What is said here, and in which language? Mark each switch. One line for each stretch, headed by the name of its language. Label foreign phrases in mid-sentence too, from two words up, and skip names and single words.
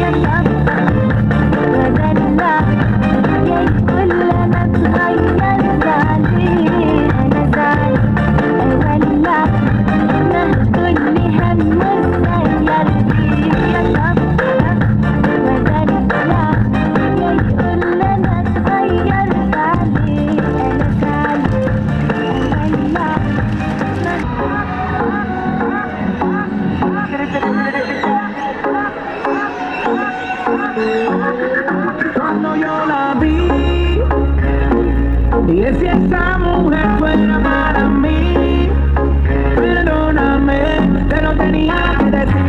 Arabic: يطبطب ودلع يقول انا اتغيرت عليه انا زعل اولع ما كل همه ازاي يرضيه يطبطب ودلع يقول انا اتغيرت عليه انا زعل اولع
Spanish: Cuando yo la vi y si esa mujer fuera para mí, perdóname, te lo tenía que decir.